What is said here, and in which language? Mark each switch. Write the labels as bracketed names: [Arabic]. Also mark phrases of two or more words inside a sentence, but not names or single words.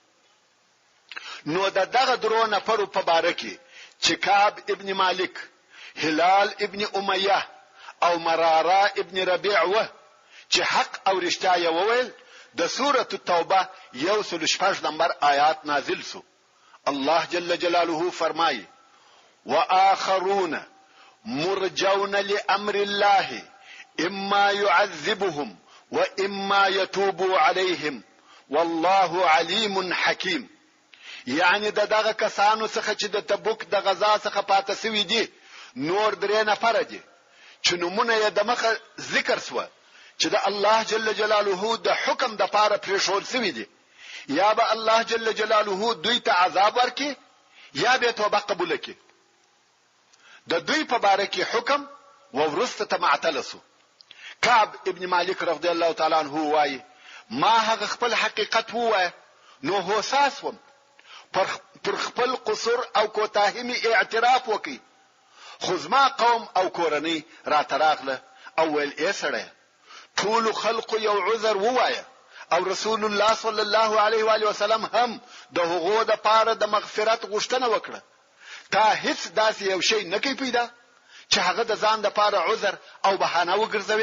[Pashto] نو دغه درو نفرو په باره کې چې کعب ابن مالک، هلال ابن امیه او مراره ابن ربیع و چې حق او رښتیا یې وویل، د سوره التوبه 106 نمبر آیات نازل سو. [Arabic] الله جل جلاله فرمایي واخرون مرجون لامر الله اما يعذبهم واما يتوب عليهم والله عليم حكيم. [Pashto] یعنی دغه کسانو څخه چې د تبوک د غزا څخه پاتې سوي دي نور درې نفر دي چې نمونه یې د مخه ذکر سو چې د الله [Arabic] جل جلاله [Pashto] د حکم د پاره پرېښول سوي دي، یا به الله [Arabic] جل جلاله [Pashto] دوی ته عذاب ورکړي یا به توبه قبول کړي. د دوی په باره کې حکم ورسته ته معتل سو. کعب ابن مالک [Arabic] رضی الله تعالی عنہ [Pashto] وایي ما هغه خپل حقیقت ووایه نو حساس وم، پر خپل قصور او کوتاهی می اعتراف وکي، خو زما قوم او کورنۍ را تراغله او ویل ای سړی ټول خلق یو عذر ووایه او رسول الله [Arabic] صلی الله علیه و آله وسلم [Pashto] هم د هغو د پاره د مغفرت غوښتنه وکړه. تا هیڅ داسې یو شی نه کوي پیدا چې هغه د ځان د پاره عذر او بهانه وګرځوي.